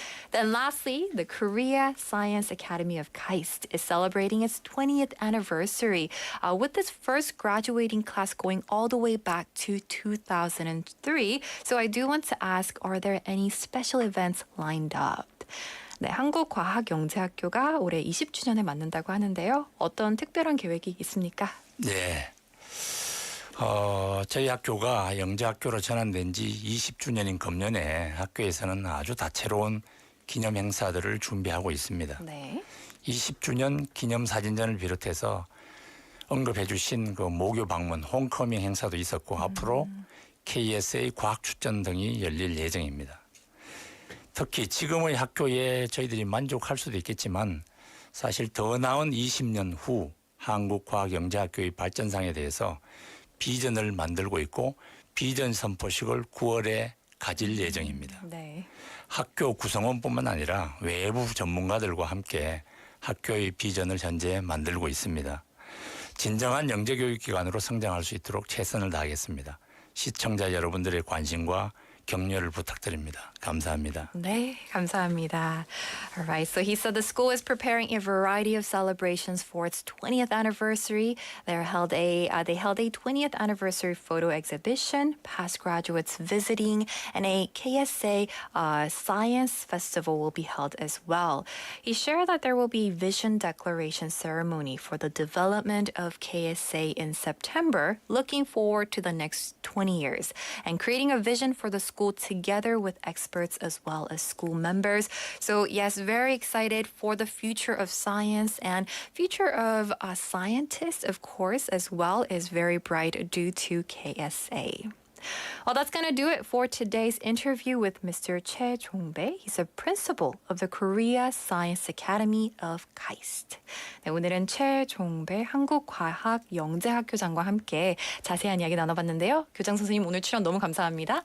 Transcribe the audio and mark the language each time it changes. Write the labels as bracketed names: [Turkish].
[English] Then lastly, the Korea Science Academy of KAIST is celebrating its 20th anniversary with its first graduating class going all the way back to 2003. So I do want to ask, are there any special events lined up? [Korean] 네, 한국과학영재학교가 올해 20주년을 맞는다고 하는데요. 어떤 특별한 계획이 있습니까? 네. 저희 학교가 영재학교로 전환된 지 20주년인 금년에 학교에서는 아주 다채로운 기념 행사들을 준비하고 있습니다. 네. 20주년 기념사진전을 비롯해서 언급해 주신 그 모교 방문 홈커밍 행사도 있었고 앞으로 KSA 과학축전 등이 열릴 예정입니다. 특히 지금의 학교에 저희들이 만족할 수도 있겠지만 사실 더 나은 20년 후 한국과학영재학교의 발전상에 대해서 비전을 만들고 있고 비전 선포식을 9월에 가질 예정입니다. 네. 학교 구성원뿐만 아니라 외부 전문가들과 함께 학교의 비전을 현재 만들고 있습니다. 진정한 영재교육기관으로 성장할 수 있도록 최선을 다하겠습니다. 시청자 여러분들의 관심과 격려를 부탁드립니다. 감사합니다. 네, 감사합니다. [English] All right, so he said the school is preparing a variety of celebrations for its 20th anniversary. They held a 20th anniversary photo exhibition, past graduates visiting, and a KSA science festival will be held as well. He shared that there will be vision declaration ceremony for the development of KSA in September, looking forward to the next 20 years and creating a vision for the school together with experts as well as school members. So yes, very excited for the future of science, and future of scientists, of course, as well is very bright due to KSA. Well, that's going to do it for today's interview with Mr. Choi Jong-bae. He's a principal of the Korea Science Academy of KAIST. [Korean] 네, 오늘은 최종배 한국과학영재학교장과 함께 자세한 이야기 나눠봤는데요. 교장 선생님 오늘 출연 너무 감사합니다.